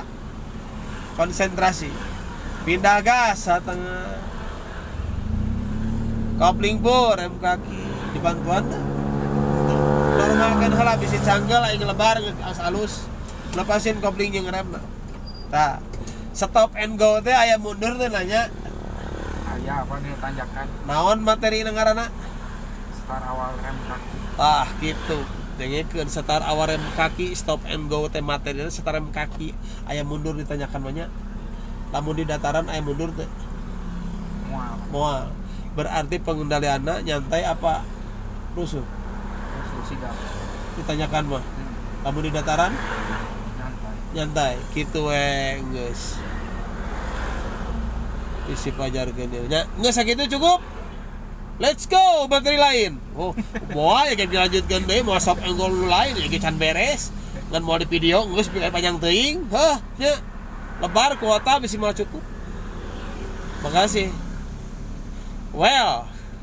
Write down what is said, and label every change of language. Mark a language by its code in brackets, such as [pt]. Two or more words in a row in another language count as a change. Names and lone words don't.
[su] Konsentrasi. Pindah gas satengah. Kopling bor rem kaki di bantuan teh. Normalkan heula bisi canggel aing lebar geus alus. Lepasin kopling jeung remna. Tah. [en] Stop and go [su] teh aya mundur teh nanya. Aya apa nih tanjakan? Naon materi ngaranna? Start awal rem kaki. Tah gitu. Dengekeun start awal rem kaki, [en] stop and go [su] teh materina start rem kaki. Aya mundur ditanyakan mah nya. Lamun di dataran aya mundur teh. Moal. Berarti pengendalianna nyantai apa rusuh? Rusuh sigap. Ditanyakan mah. Lamun di dataran Nyantai. kitu we geus. Isi pajarkeun ieu. Nya geus sakitu cukup. [en] Let's go [id] materi lain. [su] Oh, moal ya dilanjutkeun deui moal [en] stop and go [su] lain ya can beres. Ngan moal di video geus panjang teuing. Heuh, nya. Lebar kuota bisa malah cukup. Makasih. Well,